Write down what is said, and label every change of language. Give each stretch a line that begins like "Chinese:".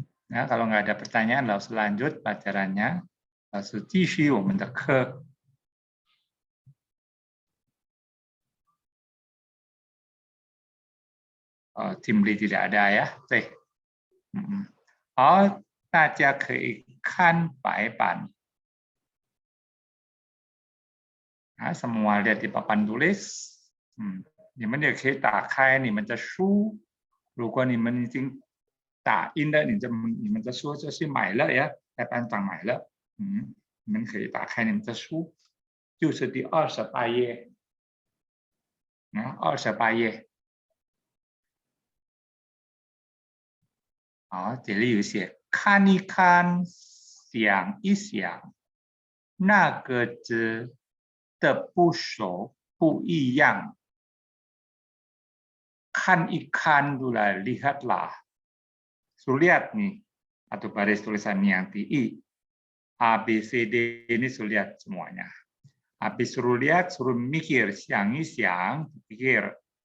Indonesian: Nah, kalau nggak ada pertanyaan, langsung lanjut pelajarannya. Langsung
Chinese: 继续我们的课。
Indonesian: Tim Lee tidak ada ya. Oke.
Chinese: 好，大家可以看白板。
Indonesian: semua lihat di papan tulis。
Chinese: 你们也可以打开你们的书。如果你们已经打印了，你们的书就是买了呀，在班上买了。你们可以打开你们的书，就是第28页。 28页。这里有写看一看，想一想，那个字的部首不一样。看一看
Indonesian: dulu lihatlah. Suruh lihat nih, atau baris tulisan yang di I. A, B, C, D ini suruh lihat semuanya. Habis suruh lihat, suruh mikir,
Chinese: 想一想,
Indonesian: pikir.